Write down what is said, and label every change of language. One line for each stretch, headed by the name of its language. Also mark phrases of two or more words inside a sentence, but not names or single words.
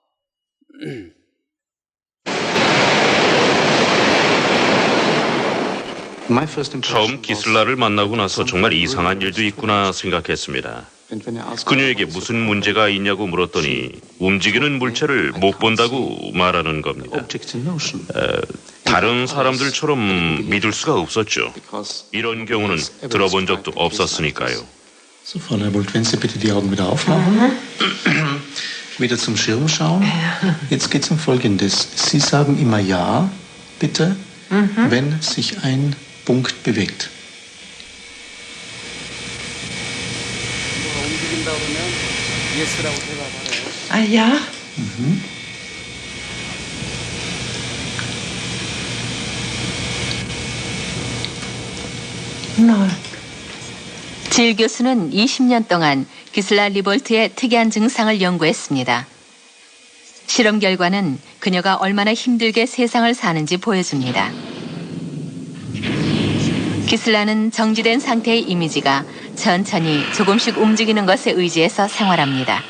Korean: 처음 기슬라를 만나고 나서 정말 이상한 일도 있구나 생각했습니다. 그녀에게 무슨 문제가 있냐고 물었더니 움직이는 물체를 못 본다고 말하는 겁니다. 다른 사람들처럼 믿을 수가 없었죠. 이런 경우는 들어본 적도 없었으니까요.
German: So, Frau Leibold, wenn Sie bitte die Augen wieder aufmachen. Wieder zum Schirm schauen. Jetzt geht es um Folgendes. Sie sagen immer Ja, bitte, wenn sich ein Punkt bewegt.
Korean: 움직인다 그러면 예스라고 대답하래요.
German: Ah ja? Nein.
Korean: 질 교수는 20년 동안 기슬라 리볼트의 특이한 증상을 연구했습니다. 실험 결과는 그녀가 얼마나 힘들게 세상을 사는지 보여줍니다. 기슬라는 정지된 상태의 이미지가 천천히 조금씩 움직이는 것에 의지해서 생활합니다.